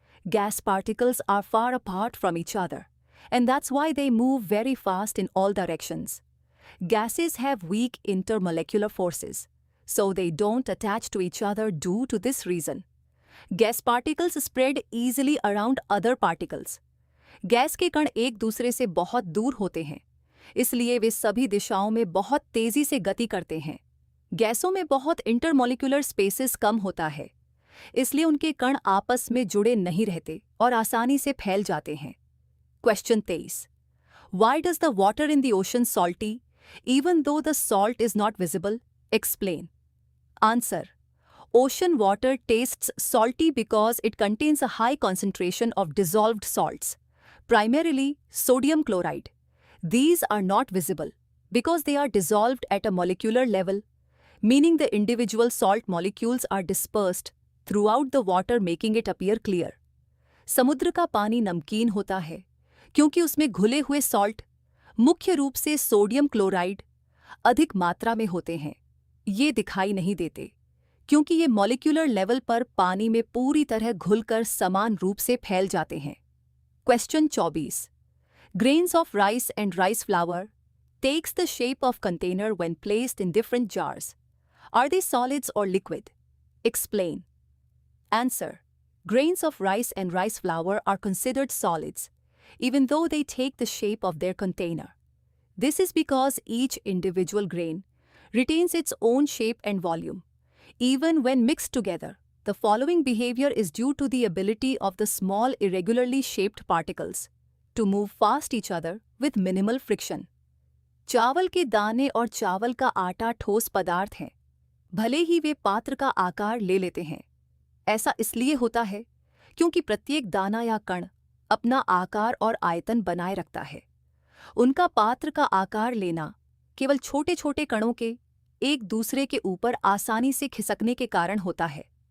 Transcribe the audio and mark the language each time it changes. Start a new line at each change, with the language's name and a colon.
English: Gas particles are far apart from each other, and that's why they move very fast in all directions. Gases have weak intermolecular forces, so they don't attach to each other due to this reason. Gas particles spread easily around other particles.
Hindi: Gas के कण एक दूसरे से बहुत दूर होते हैं, इसलिए वे सभी दिशाओं में बहुत तेजी से गति करते हैं. गैसों में बहुत इंटरमॉलिक्यूलर स्पेसेस कम होता है, इसलिए उनके कण आपस में जुड़े नहीं रहते और आसानी से फैल जाते हैं.
English: Question 23. Why does the water in the ocean salty even though the salt is not visible? Explain. Answer. Ocean water tastes salty because it contains a high concentration of dissolved salts, primarily sodium chloride. These are not visible because they are dissolved at a molecular level, meaning the individual salt molecules are dispersed throughout the water, making it appear clear.
Hindi: समुद्र का पानी नमकीन होता है क्योंकि उसमें घुले हुए सॉल्ट, मुख्य रूप से सोडियम क्लोराइड, अधिक मात्रा में होते हैं. ये दिखाई नहीं देते क्योंकि ये मॉलिक्यूलर लेवल पर पानी में पूरी तरह घुलकर समान रूप से फैल जाते हैं.
English: Question 24. Grains of rice and rice flour takes the shape of container when placed in different jars. Are they solids or liquid? Explain. Answer. Grains of rice and rice flour are considered solids, even though they take the shape of their container. This is because each individual grain retains its own shape and volume. Even when mixed together, the following behavior is due to the ability of the small irregularly shaped particles to move past each other with minimal friction.
Hindi: चावल के दाने और चावल का आटा ठोस पदार्थ हैं, भले ही वे पात्र का आकार ले लेते हैं. ऐसा इसलिए होता है क्योंकि प्रत्येक दाना या कण अपना आकार और आयतन बनाए रखता है। उनका पात्र का आकार लेना केवल छोटे छोटे कणों के एक दूसरे के ऊपर आसानी से खिसकने के कारण होता है।